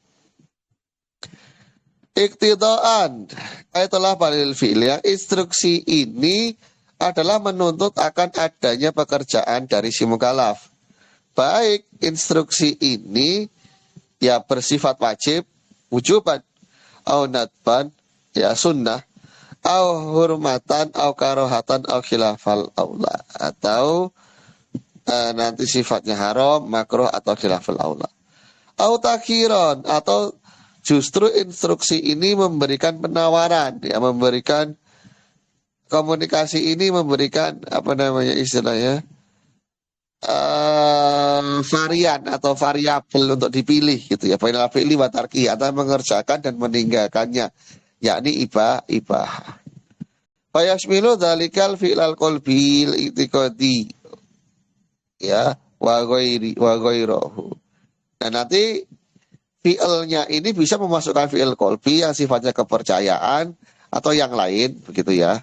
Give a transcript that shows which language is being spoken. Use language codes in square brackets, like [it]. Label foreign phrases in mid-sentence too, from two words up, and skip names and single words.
[id] Iktidaan itulah balil fi'il, yang instruksi ini adalah menuntut akan adanya pekerjaan dari si mukallaf. Baik instruksi ini ya bersifat wajib, [ar] وجوباً أو ندباً يا سنة أو حرمةً أو كراهةً أو خلاف الأولى, [id] atau nanti sifatnya haram, makruh, atau khilafal aula. [ar] أو تخييراً, [id] atau justru instruksi ini memberikan penawaran, ya memberikan komunikasi ini memberikan apa namanya istilahnya varian atau variabel untuk dipilih gitu ya. [ar] بين الفعل والترك, [id] atau mengerjakan dan meninggalkannya, yakni ibah. [ar] فيشمل ذلك الفعل القلبي الاعتقادي يا وغيره. [id] Nah, nanti fi'ilnya ini bisa memasukkan [ar] فعل قلبي [id] yang sifatnya kepercayaan atau yang lain begitu ya.